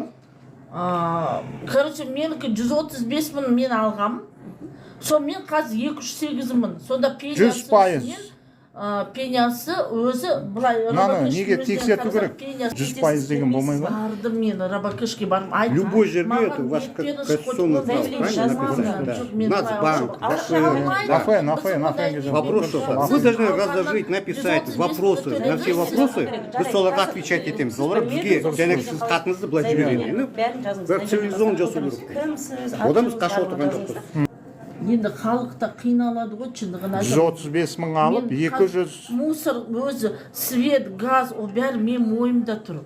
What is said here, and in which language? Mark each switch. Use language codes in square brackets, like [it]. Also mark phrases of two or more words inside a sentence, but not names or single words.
[kk] Короче, менікі 135 мың мен алғам. Сол мен қазір 208 мың. Сонда 100%. Пенясы өзі былай неге тексерту керек? 100% деген болмай ма? Бардым мен рабакешке барып айттым. [ru] Любой жерге это ваш конституционный прав, правильно написано? Нацбанк, вопрос, вы должны разложить, написать вопросы, на все вопросы, вы соларға отвечать етеміз. [kk] Олар бізге және сіз хатыңызды былай жібереді. Бірақ цивилизованно жасау керек. Одан біз қашып отырған жоқпыз. Енді халықта қиналады ғой, шындығын 135 мың алып, 200... Мусор өзі, свет, газ, о бәрі мен мойымда тұр.